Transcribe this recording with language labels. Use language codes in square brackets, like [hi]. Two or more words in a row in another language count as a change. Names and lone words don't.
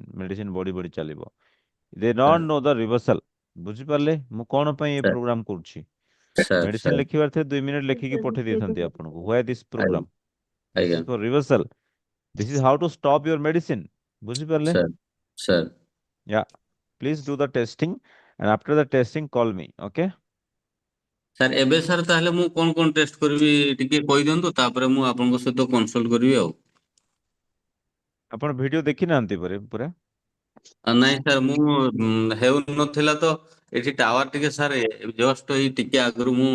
[or] ମେଡିସିନ ବଢି ବଢି ଚାଲିବ। [en] they not [or] ସାର୍ [en] know the reversal. [or] ବୁଝିପାରିଲେ? ମୁଁ କ'ଣ ପାଇଁ ଏ ସାର୍ ପ୍ରୋଗ୍ରାମ କରୁଛି? ସାର୍ ମେଡିସିନ ସାର୍ ଲେଖିବାର ଥିଲେ 2 ମିନିଟ୍ ଲେଖିକି ପଠେଇ ଦେଇଥାନ୍ତି ଆପଣଙ୍କୁ। [en] why this [or] ଆଜ୍ଞା [en] program? this [or] ଆଜ୍ଞା [en] is for reversal. this is how to stop your medicine. ବୁଝିପାରିଲେ? [or] ସାର୍ ସାର୍ [en] Yeah. Please do the testing and after the testing call me. Okay? [or] ସାର୍ ଏବେ ସାର୍ ତାହେଲେ ମୁଁ କଣ ଟେଷ୍ଟ କରିବି ଟିକେ କହିଦିଅନ୍ତୁ, ତାପରେ ମୁଁ ଆପଣଙ୍କ ସହିତ କନସଲ୍ଟ କରିବି ଆଉ। ଆପଣ ଭିଡିଓ ଦେଖି ନାହାନ୍ତି ପୁରା? ନାଇଁ ସାର୍, ମୁଁ ହେଉନଥିଲା ତ ଏଠି ଟାୱାର ଟିକେ ସାର୍ ଜଷ୍ଟ ଏଇ ଟିକେ ଆଗରୁ ମୁଁ